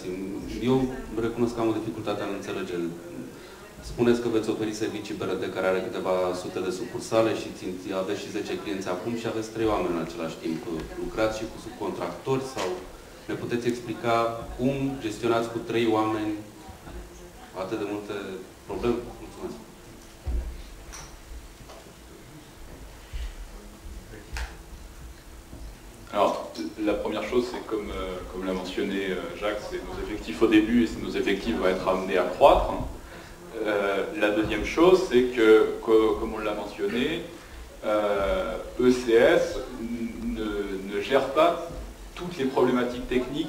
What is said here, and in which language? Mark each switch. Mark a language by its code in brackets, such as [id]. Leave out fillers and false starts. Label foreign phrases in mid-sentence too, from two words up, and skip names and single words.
[ro] Eu recunosc că am o dificultate în înțelege. Spuneți că veți oferi servicii BRD care are câteva sute de sucursale și aveți și 10 clienți acum și aveți 3 oameni în același timp. Lucrați și cu subcontractori sau ne puteți explica cum gestionați cu 3 oameni atât de multe probleme? Mulțumesc! [fr] Alors, la première chose, c'est comme l'a mentionné Jacques, c'est nos effectifs au début et nos effectifs vont être amenés à croître. La deuxième chose, c'est que, comme on l'a mentionné, ECS ne gère pas toutes les problématiques techniques.